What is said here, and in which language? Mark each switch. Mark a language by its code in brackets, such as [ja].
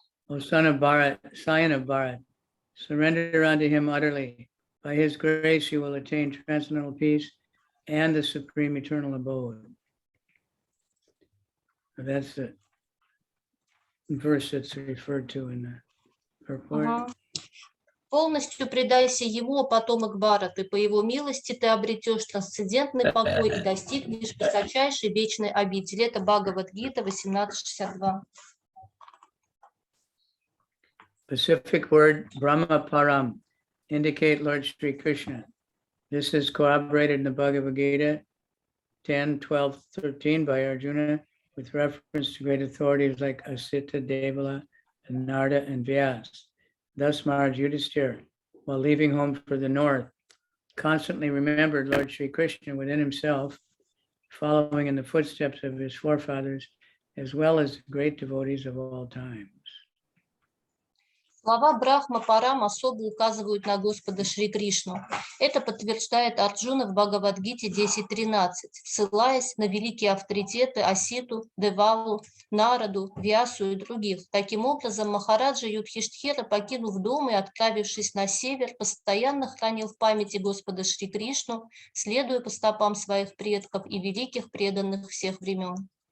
[en] O son of Bharat, scion of Bharat, surrender unto him utterly. By his grace you will attain transcendental peace and the supreme eternal abode. That's the verse that's referred to in the purport. [ru] Полностью предайся ему, потомок Бхараты, по его милости ты обретешь трансцендентный покой и достигнешь высочайшей вечной обители. Это Бхагавад-гита 18.62. [en] Specific word Brahma Param indicate Lord Sri Krishna. This is corroborated in the Bhagavad Gita 10:12-13 by Arjuna with reference to great authorities like Asita, Devala, and Narada and Vyas. Thus Maharaj Yudhisthira, while leaving home for the north, constantly remembered Lord Sri Krishna within himself, following in the footsteps of his forefathers, as well as great devotees of all times. [ru] Слова Брахма Парам особо указывают на Господа Шри Кришну. Это подтверждает Арджуна в Бхагавад-гите 10.13, ссылаясь на великие авторитеты Аситу, Девалу, Нараду, Вьясу и других. Таким образом, Махараджа Юдхиштхира, покинув дом и отправившись на север, постоянно хранил в памяти Господа Шри Кришну, следуя по стопам своих предков и великих преданных всех времен.